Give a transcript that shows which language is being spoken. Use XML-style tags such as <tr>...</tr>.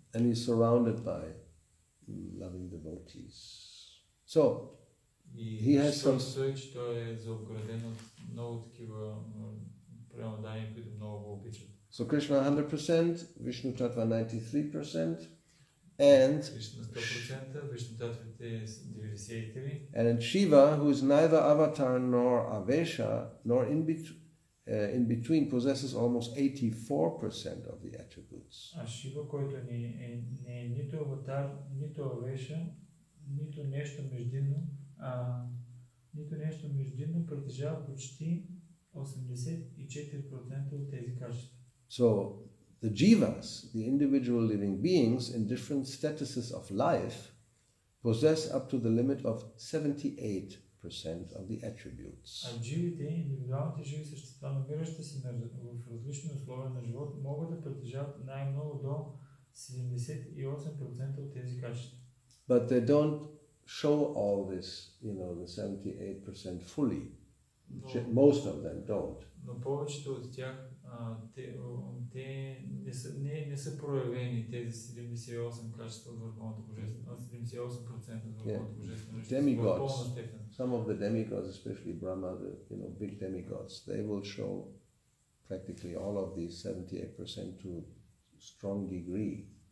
<en>And he's surrounded by loving devotees. So, he has some...</en> <bg>че той е заобграден от много такива преодания, които много го обичат.</bg> <en>So Krishna 100%, Vishnu Tattva 93%, and</en> <bg>Кришна 100%, Вишну Татвите 93%.</bg> <en>And Shiva, who is neither avatar nor avesha, nor in between, possesses almost 84% of the attributes.</en> <bg>А Шива, който не е нито аватар, нито авеша, нито нещо междинно, притежава почти 84% от тези качества.</bg> <en>So the jivas, the individual living beings in different statuses of life, possess up to the limit of 78% of the attributes.</en> <bg>А живите, индивидуалните живи същества, намиращи се в различни условия на живот, могат да притежават най-много до 78% от тези качества.</bg> <en>But they don't show all this, the 78% fully. Most of them don't.</en> <bg>Но повечето от тях те не са проявени, тези 78 качества от върховното божествено, 78% от върховното божествено.</bg> <en>Demigods, some of the demigods, especially Brahma, the big demigods, they will show practically all of these 78% to strong degree.</en>